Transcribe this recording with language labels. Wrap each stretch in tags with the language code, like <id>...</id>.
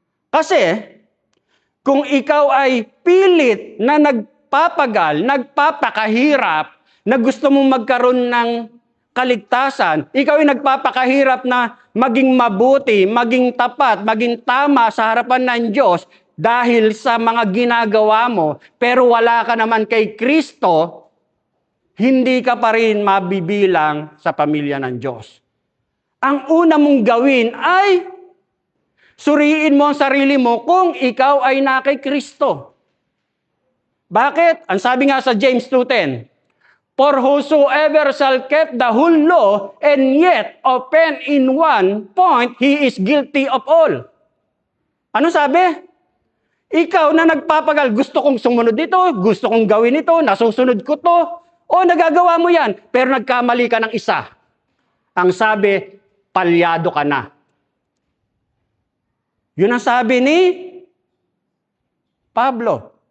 <tl>Kasi, kung ikaw ay pilit na nagpapagal, nagpapakahirap, na gusto mong magkaroon ng kaligtasan, ikaw ay nagpapakahirap na maging mabuti, maging tapat, maging tama sa harapan ng Diyos dahil sa mga ginagawa mo, pero wala ka naman kay Kristo, hindi ka pa rin mabibilang sa pamilya ng Diyos. Ang una mong gawin ay suriin mo ang sarili mo kung ikaw ay na kay Kristo. Bakit? Ang sabi nga sa</tl> <en>James 2:10, for whosoever shall keep the whole law and yet offend in one point, he is guilty of all.</en> <tl>Ano sabi? Ikaw na nagpapagal, gusto kong sumunod dito, gusto kong gawin ito, nasusunod ko to, o nagagawa mo yan, pero nagkamali ka ng isa. Ang sabi, palyado ka na. Yun ang sabi ni Pablo.</tl>